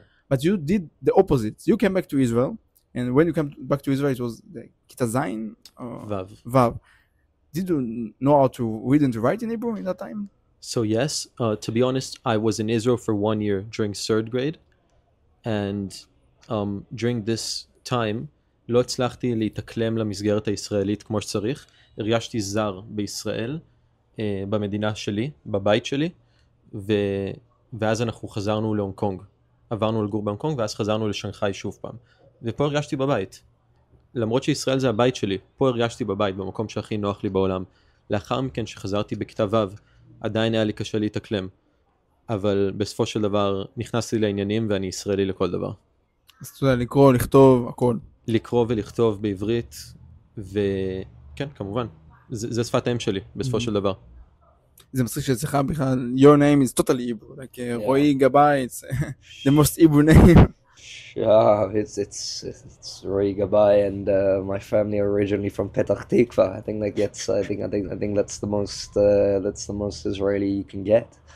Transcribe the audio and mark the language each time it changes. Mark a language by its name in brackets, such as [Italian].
[English] But you did the opposite. You came back to Israel, and when you came back to Israel, it was the Kita Zayin, Vav. Did you know how to read and to write in Hebrew in that time? So yes, to be honest, I was in Israel for 1 year during 3rd grade, and during this time, [Hebrew] לא הצלחתי להתאקלם למסגרת הישראלית כמו שצריך. הרגשתי זר בישראל, במדינה שלי, בבית שלי, ואז אנחנו חזרנו להונג קונג. עברנו לגור בהונג קונג, ואז חזרנו לשנגחאי שוב פעם. ופה הרגשתי בבית. למרות שישראל זה הבית שלי, פה הרגשתי בבית, במקום שהכי נוח לי בעולם. לאחר מכן שחזרתי בכיתה ו', עדיין היה לי קשה להתאקלם. אבל בסופו של דבר נכנסתי לעניינים ואני ישראלי לכל דבר. אז אתה יודע, לקרוא, לכתוב, הכל. לקרוא ולכתוב בעברית, וכן, כמובן. זה שפת האם שלי, בסופו של דבר. זה מצחיק שאצלך בכלל, [English] your name is totally Hebrew, like רועי גבאי, it's the most Hebrew name. Yeah, it's Roi Gabai, and my family are originally from Petach Tikva. I think that gets. I think that's the most Israeli you can get.